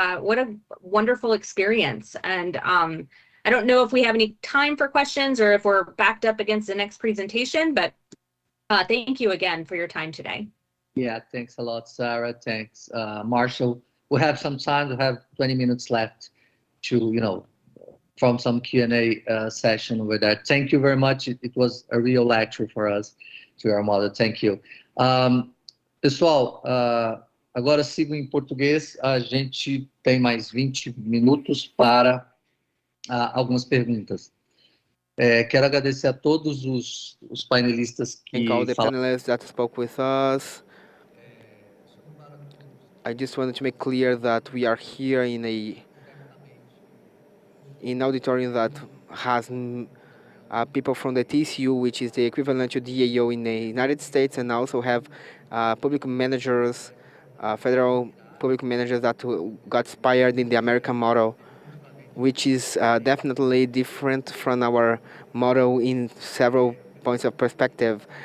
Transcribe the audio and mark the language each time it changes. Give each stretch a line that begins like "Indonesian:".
English: What a wonderful experience. And I don't know if we have any time for questions or if we're backed up against the next presentation, but thank you again for your time today. Yeah, thanks a lot, Sarah. Thanks, Marshall. We have some time. We have 20 minutes left to, you know, from some Q&A session with that. Thank you very much. It was a real lecture for us, to our model. Thank you.
Portuguese: Pessoal, agora sigo em português. A gente tem mais 20 minutos para algumas perguntas. Quero agradecer a todos os painelistas que
English: Thank all the
Portuguese: falaram.
English: panelists that spoke with us. I just wanted to make clear that we are here in an auditorium that has people from the TCU, which is the equivalent to DAO in the United States, and also have public managers, federal public managers that got inspired in the American model, which is definitely different from our model in several points of perspective.